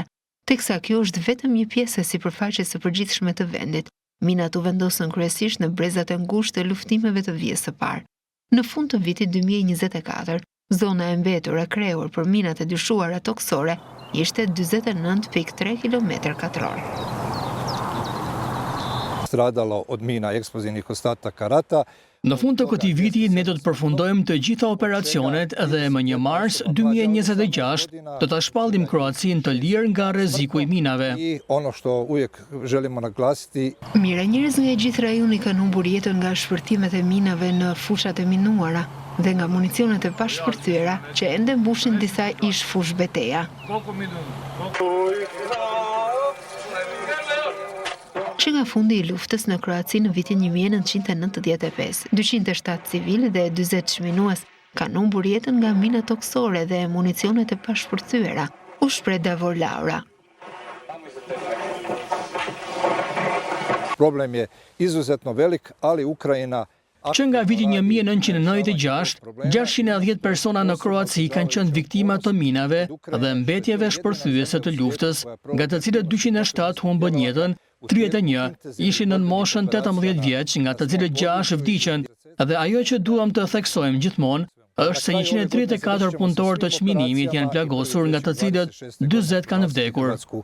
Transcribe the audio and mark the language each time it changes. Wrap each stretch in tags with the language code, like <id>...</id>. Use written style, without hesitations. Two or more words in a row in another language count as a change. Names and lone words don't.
<sq>Teksa kjo është vetëm një pjesë e sipërfaqes së përgjithshme të vendit. Minat u vendosën kryesisht në brezat e ngushtë të luftimeve të vijës së parë. Në fund të vitit 2024, zona e mbetur e krehur për minat e dyshuara toksore ishte 49.3 km2.</sq> <hr>Stradalo od mina eksplozivnih ostataka rata.</hr> <sq>Në fund të këtij viti ne do të përfundojmë të gjitha operacionet dhe më 1 mars 2026 do ta shpallim Kroacinë të lirë nga rreziku i minave.</sq> <hr>Ono što uvijek želimo naglasiti.</hr> <sq>Mijëra njerëz nga gjithë rajoni kanë humbur jetën nga shpërtimet e minave në fushat e minuara dhe nga municionet e pashpërthyera që ende mbushin disa ish fush beteja. Që nga fundi i luftës në Kroaci në vitin 1995, 207 civil dhe 40 çminues kanë humbur jetën nga mina toksore dhe municionet e pashpërthyera, u shpreh Davor Laura.</sq> <hr>Problem je izuzetno velik, ali Ukrajina</hr> <sq>Që nga viti 1996, 610 persona në Kroaci kanë qenë viktima të minave dhe mbetjeve shpërthyese të luftës, nga të cilët 207 humbën jetën, 31 ishin në moshën 18 vjeç, nga të cilët 6 vdiqën, dhe ajo që duam të theksojmë gjithmonë është se 134 punëtorë të çminimit janë plagosur, nga të cilët 40 kanë vdekur.</sq>